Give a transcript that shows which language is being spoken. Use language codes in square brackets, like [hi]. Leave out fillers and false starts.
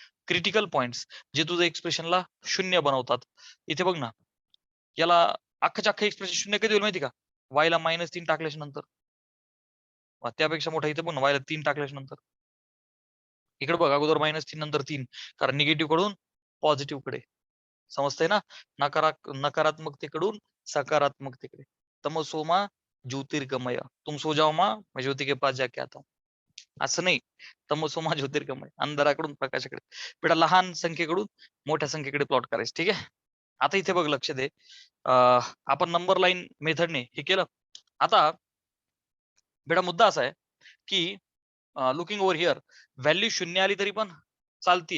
[mr] Critical points जे तुझं एक्सप्रेशनला 0 बनवतात. इथे बघ ना, याला अख्खच्या अख्खं एक्सप्रेशन 0 कधी होईल माहिती का? y ला -3 टाकल्याच्या नंतर. त्यापेक्षा मोठा इथे बघ ना, y ला 3 टाकल्याच्या नंतर. इकडे बघ, अगोदर -3 नंतर 3, कारण निगेटिव्ह कडून पॉझिटिव्ह कडे. समजतंय ना? नकारात्मकतेकडून सकारात्मकतेकडे. [sa] तमसोमा ज्योतिर्गमय, [hi] तुम सो जाओ माँ मैं ज्योति के पास जाके आता हूँ. [mr] असं नाही. [sa] तमसोमा ज्योतिर्गमय, [mr] अंधाराकडून प्रकाशाकडे. बेटा लहान संख्येकडून मोठ्या संख्येकडे प्लॉट करायचं. ठीक आहे. आता इथे बघ, लक्ष दे. आपण नंबर लाईन मेथडने हे केलं. आता बेटा मुद्दा असा आहे की [en] looking over here, [mr] व्हॅल्यू 0 आली तरी पण चालती.